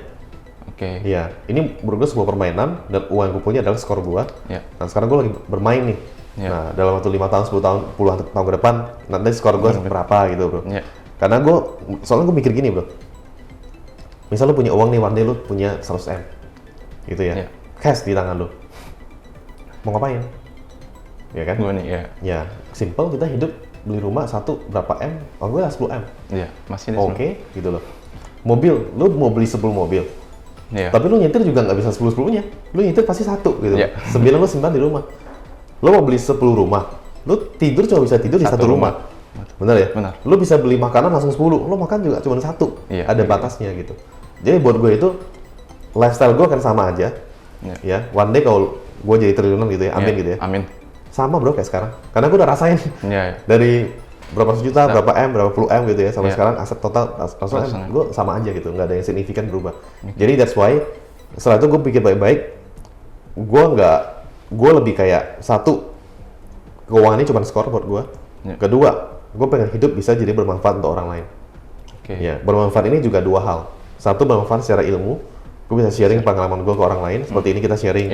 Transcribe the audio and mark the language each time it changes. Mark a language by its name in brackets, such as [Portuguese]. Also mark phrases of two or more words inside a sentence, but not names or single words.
[Indonesian] Oke. Iya, ini menurut gue sebuah permainan dan uang yang gue punya adalah skor gue. Iya. Nah, sekarang gue lagi bermain nih. Iya. Nah, dalam waktu 5 tahun, 10 tahun, puluhan tahun ke depan, nanti skor gue berapa gitu, bro. Iya. Karena soalnya gue mikir gini, bro. Misal lu punya uang nih, [English] one day [Indonesian] lu punya 100M. Gitu ya. Iya. Cash di tangan lu. Mau ngapain? Ya kan? Gue nih, ya. Ya, simple, kita hidup beli rumah satu berapa M? Oh, gue lah 10M. Iya, masih ada. Oke, gitu loh. Mobil, lu mau beli 10 mobil. Iya. Tapi lu nyetir juga nggak bisa 10-10-nya. Lu nyetir pasti satu gitu. Iya. 9 lu simpan di rumah. Lu mau beli 10 rumah. Lu tidur cuma bisa tidur di Satu satu rumah. Benar ya? Benar. Lu bisa beli makanan langsung 10. Lu makan juga cuma satu. Iya, Ada iya. batasnya gitu. Jadi buat gue itu lifestyle gue akan sama aja. Iya. Ya, [English] one day [Indonesian] kalau gue jadi triliunan gitu ya, amin Iya, gitu ya. Amin. Sama bro kayak sekarang. Karena gue udah rasain Iya, iya. dari berapa ratus juta, berapa M, berapa puluh M gitu ya, sampai Iya. sekarang aset total Ratusan M, M. gue sama aja gitu, nggak ada yang signifikan berubah. Jadi [English] that's why [Indonesian] setelah itu gue pikir baik-baik, gue lebih kayak satu, keuangan ini cuma skor buat gue. Iya. Kedua, gue pengen hidup bisa jadi bermanfaat untuk orang lain. Oke. Ya, bermanfaat ini juga dua hal. Satu, bermanfaat secara ilmu, gue bisa sharing pengalaman gue ke orang lain. Seperti ini kita sharing,